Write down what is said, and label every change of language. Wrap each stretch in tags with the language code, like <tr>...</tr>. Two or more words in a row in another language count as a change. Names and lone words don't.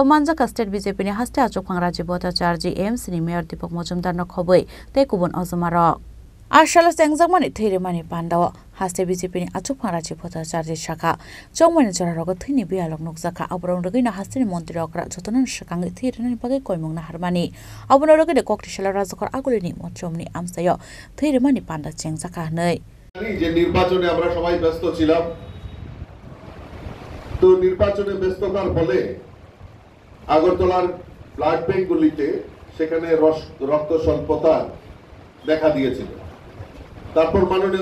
<trp>manjaka state BJP ni haste achukphang Rajiv Bhattacharya AMC ni mayor Deepak Majumdar no khoboi tei kubun ojumarok Ashalo sengjamani theirimani pandao haste BJP ni achukphang Rajiv Bhattacharya shakha chongmani chararogo thini bialok nukjaka aborong rogina haste ni montri okra jotonan shakangi theirinani bagai koimungna harmani abono rogide Kokishalo rajakor agulini mochomni amsayo theirimani panda sengjaka nei</trp> <bn>যে নির্বাচনে আমরা সবাই ব্যস্ত ছিলাম তো নির্বাচনে ব্যস্ততার ফলে আগরতলার ব্লাড ব্যাংকগুলিতে সেখানে রক্ত স্বল্পতা দেখা দিয়েছিল তারপর মাননীয়</bn>